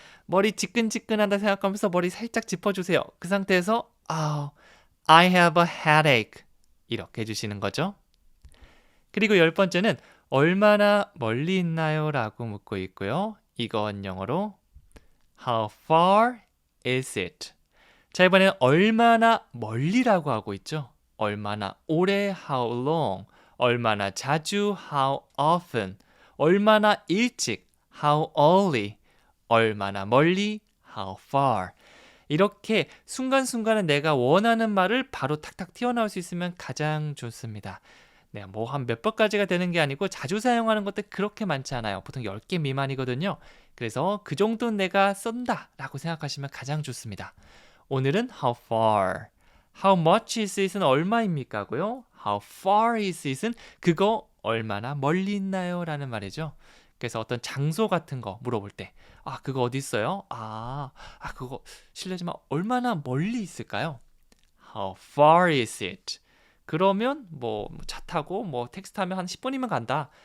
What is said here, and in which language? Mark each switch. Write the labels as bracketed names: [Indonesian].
[Korean] 머리 지끈지끈하다 생각하면서 머리 살짝 짚어주세요. 그 상태에서 [English] I have a headache [Korean] 이렇게 해주시는 거죠. 그리고 10번째는 얼마나 멀리 있나요? 라고 묻고 있고요. 이건 영어로 [English] How far is it? [Korean] 자, 이번에는 얼마나 멀리라고 하고 있죠. 얼마나 오래 [English] how long, [Korean] 얼마나 자주 [English] how often, [Korean] 얼마나 일찍 [English] how early, [Korean] 얼마나 멀리 [English] how far. [Korean] 이렇게 순간순간에 내가 원하는 말을 바로 탁탁 튀어나올 수 있으면 가장 좋습니다. 네, 뭐 한 몇 번까지가 되는 게 아니고 자주 사용하는 것들 그렇게 많지 않아요. 보통 10개 미만이거든요. 그래서 그 정도는 내가 쓴다 라고 생각하시면 가장 좋습니다. [English] 오늘은 how far, how much is it은 [Korean] 얼마입니까? 고요. [English] how far is it [Korean] 은 그거 얼마나 멀리 있나요? 라는 말이죠. 그래서 어떤 장소 같은 거 물어볼 때 그거 어디 있어요? 그거 실례지만 얼마나 멀리 있을까요? [English] How far is it? [Korean] 그러면 뭐 차 타고 뭐 택시 타면 한 10분이면 간다.